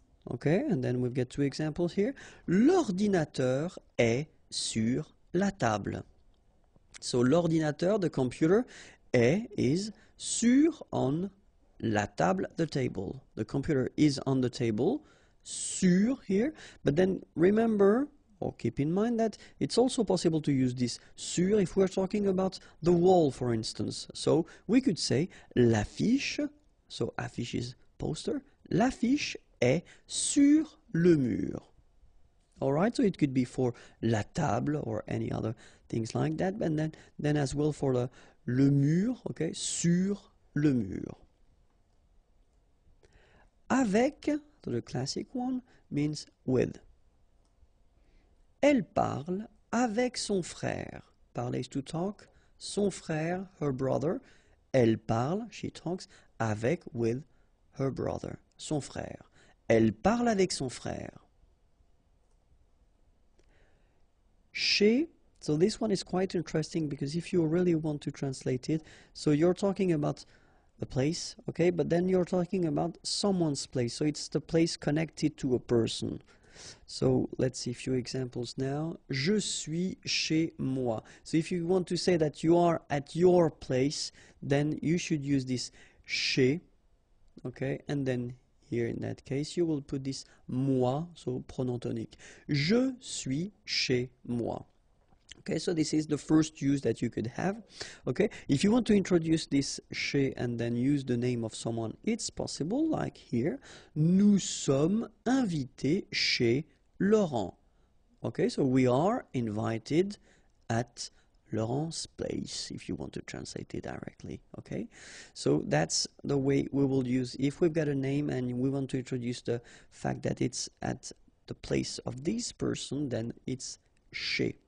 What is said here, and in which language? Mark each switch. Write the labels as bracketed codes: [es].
[en] Okay, and then we've got two examples here. [fr] L'ordinateur est sur la table. [en] So l'ordinateur, the computer, is sur, on, la table, the table. The computer is on the table, sur here, but then remember, or keep in mind that it's also possible to use this sur if we're talking about the wall, for instance. So we could say l'affiche, so affiche is poster, [fr] l'affiche est sur le mur. [en] Alright, so it could be for la table or any other things like that, and then as well for le mur, okay, sur le mur. Avec, so the classic one, means with. [fr] Elle parle avec son frère. Parler is to talk. Son frère, [en] her brother. [fr] Elle parle, [en] she talks, avec, with her brother, son frère. [fr] Elle parle avec son frère. [en] Chez, so this one is quite interesting because if you really want to translate it, so you're talking about a place, okay, but then you're talking about someone's place, so it's the place connected to a person. So let's see a few examples now. [fr] Je suis chez moi. [en] So if you want to say that you are at your place, then you should use this chez, okay, and then here in that case you will put this moi, so pronom tonique. [fr] Je suis chez moi. [en] Okay, so this is the first use that you could have. Okay, if you want to introduce this chez and then use the name of someone, it's possible, like here. [fr] Nous sommes invités chez Laurent. [en] Okay, so we are invited at Laurent's place, if you want to translate it directly. Okay, so that's the way we will use if we've got a name and we want to introduce the fact that it's at the place of this person, then it's chez.